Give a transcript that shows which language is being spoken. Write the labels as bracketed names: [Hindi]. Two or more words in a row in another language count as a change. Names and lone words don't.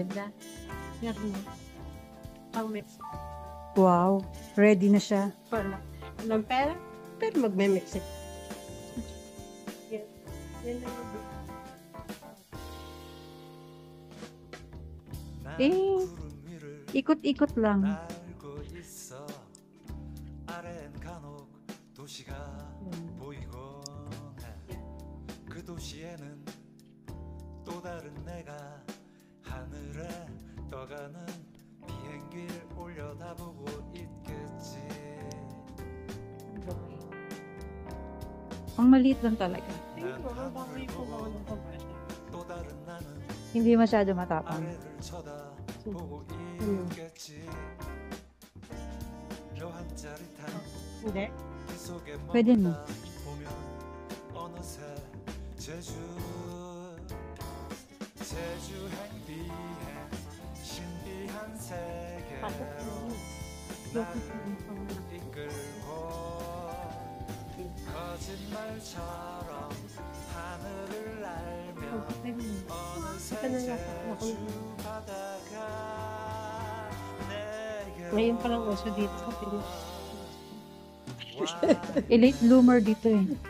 [Filipino] Ganda. Yan mo. Pang mix. Wow. Ready na siya. Wala. Walang pera, pero magme-mix it. Yan. Yan na yung Eh, ikot-ikot lang. [Korean] 알고 있어. 아래엔 간혹 도시가 보이곤 해. 그 도시에는 또 다른 내가 하늘에 떠가는 비행기를 올려다보고 있겠지. [Filipino] Ang maliit lang talaga. [Korean] 난 하늘을 보고 또 다른 나는 [Filipino] Hindi masyado matapang. [Korean] 아래를 쳐다보고 있겠지. 묘한 짜릿한 [Filipino] Hindi. [Korean] 그 속에 [Filipino] Pwede mo. [Korean] 머물다 보면 어느새 제주행 비행 신비한 세계로 나를 이끌고 커진 [Filipino] Ngayon pa lang uso dito sa Pinas. [English] Late bloomer [Filipino] dito eh.